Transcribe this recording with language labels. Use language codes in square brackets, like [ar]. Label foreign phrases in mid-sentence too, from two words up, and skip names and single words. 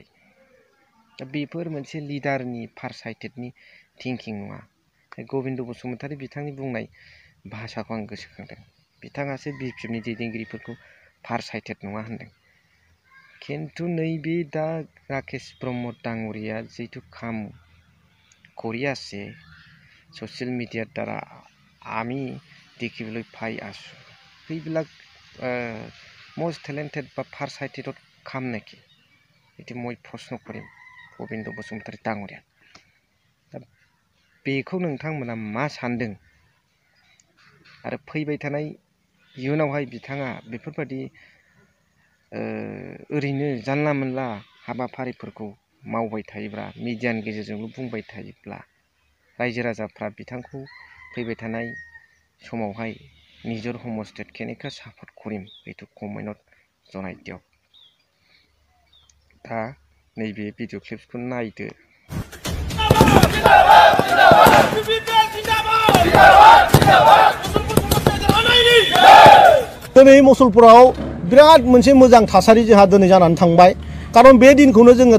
[brx] दा बेफोर मोनसे लिडारनि [en] farsighted thinking [brx] नङा गबिन्द बसुमतारी बिथांनि बुंनाय भाषाखौ आं गोसोखांदों बिथाङासो बिपिएफनि दैदेनगिरिफोरखौ फारसाइटेड नङा होनदों खिन्थु नैबे दा राकेश ब्रह्म डांगरिया [as] जितु खाम কৰি আছে ছ'চিয়েল মিডিয়াৰ দ্বাৰা আমি দেখিবলৈ পাই আছোঁ সেইবিলাক [en] most talented [as] বা ফাৰসাইটেডত কাম নেকি এইটো মই প্ৰশ্ন কৰিম গবিন্দ बसुमतारी [brx] डांगरिया दा बेखौ नोंथांमोना मा सान्दों आरो फैबाय थानाय इयुनावहाय बिथाङा बेफोरबायदि ओरैनो जानला मोनला हाबाफारिफोरखौ मावबाय थायोब्ला मिडियानि गेजेरजोंल' बुंबाय थायोब्ला रायजो राजाफ्रा बिथांखौ फैबाय थानाय समावहाय [as] নিজৰ সমষ্টিত কেনেকৈ সাপোर्ट কৰিম এইটো কমেन्टত জনাই দিয়ক [brx] दा नैबे भिडिअ क्लिप्सखौ नायदो दिनै मसलपुराव बिराद मोनसे मोजां थासारि जोंहा दिनै जानानै थांबाय खारन बे दिनखौनो जोङो